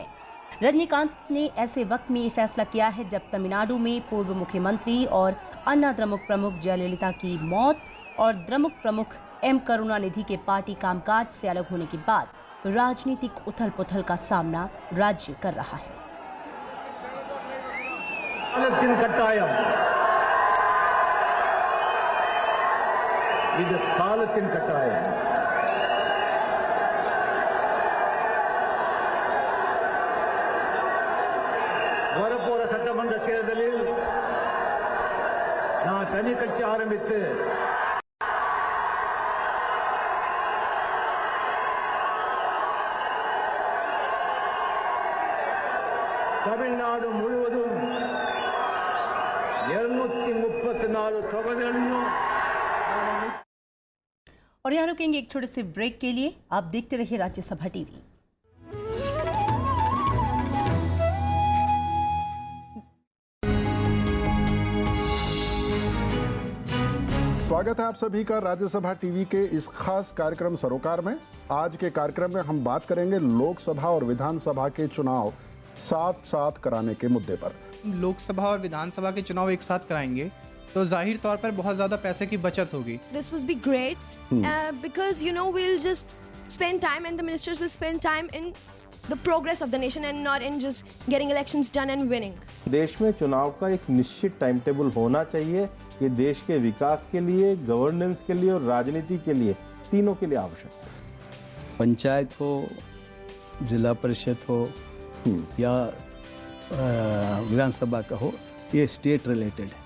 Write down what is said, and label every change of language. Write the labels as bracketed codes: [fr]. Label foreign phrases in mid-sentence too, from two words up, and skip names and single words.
[hi] रजनीकांत ने ऐसे वक्त में ये फैसला किया है जब तमिलनाडु में पूर्व मुख्यमंत्री और अन्ना द्रमुक प्रमुख जयललिता की मौत और द्रमुक प्रमुख एम करुणानिधि के पार्टी कामकाज से अलग होने के बाद राजनीतिक उथल पुथल का सामना राज्य कर रहा है। [ta] இது காலத்தின் கட்டாயம். வரப்போற சட்டமன்ற தேர்தலில் நான் தனி கட்சி ஆரம்பித்து தமிழ்நாடு முழுவதும் 234 தொகுதிகளையும்। [hi] और यहाँ रुकेंगे एक छोटे से ब्रेक के लिए। आप देखते रहिए राज्यसभा टीवी। स्वागत है आप सभी का राज्यसभा टीवी के इस खास कार्यक्रम सरोकार में। आज के कार्यक्रम में हम बात करेंगे लोकसभा और विधानसभा के चुनाव साथ साथ कराने के मुद्दे पर। लोकसभा और विधानसभा के चुनाव एक साथ कराएंगे तो जाहिर तौर पर बहुत ज्यादा पैसे की बचत होगी। [en] This would be great because we'll just spend time and the ministers will spend time in the progress of the nation and not in just getting elections done and winning. [hi] देश में चुनाव का एक निश्चित [en] time table [hi] होना चाहिए। ये देश के विकास के लिए, गवर्नेंस के लिए और राजनीति के लिए, तीनों के लिए आवश्यक है। पंचायत हो, जिला परिषद हो या विधानसभा का हो, ये [en] state related [hi] है।